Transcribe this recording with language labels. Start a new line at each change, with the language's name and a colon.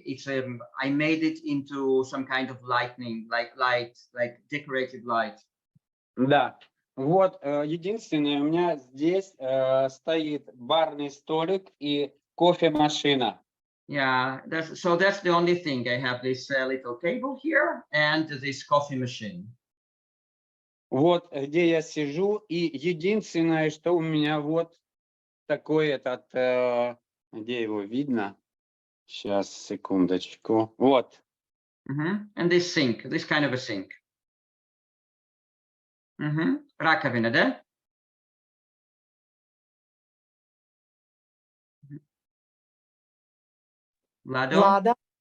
English: It's I made it into some kind of lightning, like decorative light.
Russian: Да. Вот, единственное, у меня здесь стоит барный столик и кофемашина.
English: Yeah, that's the only thing. I have this little table here and this coffee machine.
Russian: Вот где я сижу, и единственное, что у меня вот такой этот, где его видно? Сейчас, секундочку. Вот.
English: And this sink, this kind of a sink.
Russian: Раковина, да? Vlado?